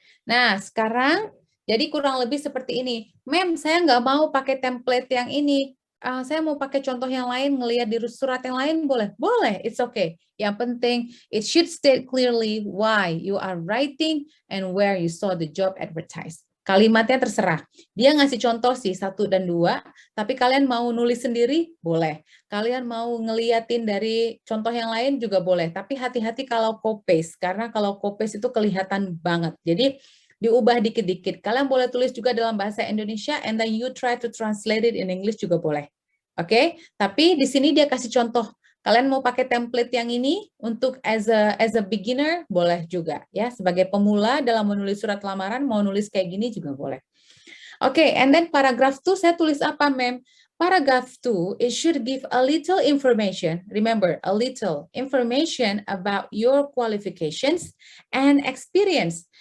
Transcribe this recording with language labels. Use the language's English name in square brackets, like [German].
[Indonesian] Nah, sekarang jadi kurang lebih seperti ini. Ma'am, saya nggak mau pakai template yang ini. Saya mau pakai contoh yang lain, ngelihat di surat yang lain boleh? Boleh, [English] it's okay. [Indonesian] Yang penting, [English] it should state clearly why you are writing and where you saw the job advertised. [Indonesian] Kalimatnya terserah. Dia ngasih contoh sih 1 dan 2, tapi kalian mau nulis sendiri? Boleh. Kalian mau ngeliatin dari contoh yang lain juga boleh. Tapi hati-hati kalau copy-paste, karena kalau copy-paste itu kelihatan banget. Jadi, diubah dikit-dikit. Kalian boleh tulis juga dalam bahasa Indonesia, [English] and then you try to translate it in English [Indonesian] juga boleh. Oke, tapi di sini dia kasih contoh. Kalian mau pakai template yang ini untuk [English] as a beginner [Indonesian] boleh juga ya. Sebagai pemula dalam menulis surat lamaran mau nulis kayak gini juga boleh. [English] Oke, and then paragraph 2 [Indonesian] saya tulis apa, [English] ma'am? Paragraph 2 it should give a little information. Remember, a little information about your qualifications and experience.